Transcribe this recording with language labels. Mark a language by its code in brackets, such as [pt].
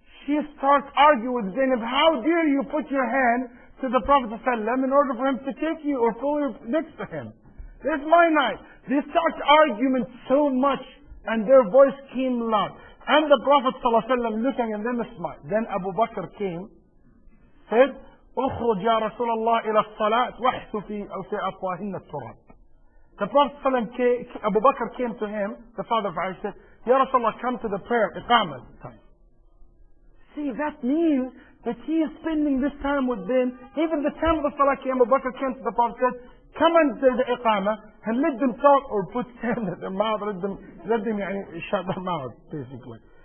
[en] she starts arguing with Zainab, how dare you put your hand to the Prophet ﷺ in order for him to take you or pull you next to him? This is my night. They start arguing so much and their voice came loud. And the Prophet ﷺ looking at them smiled. Then Abu Bakr came, said, [ar] اخرج يا رسول الله إلى الصلاة واحث في أفواهن التراب. [en] The Prophet ﷺ Abu Bakr came to him, the father of Aisha, said, Ya Rasulullah, come to the prayer, Iqamah time. See, that means that he is spending this time with them. Even the time of the Salah came, Abu Bakr came to the Prophet and said, come and do the Iqamah and let them talk or put sand at their mouth, let them shut their mouth, basically.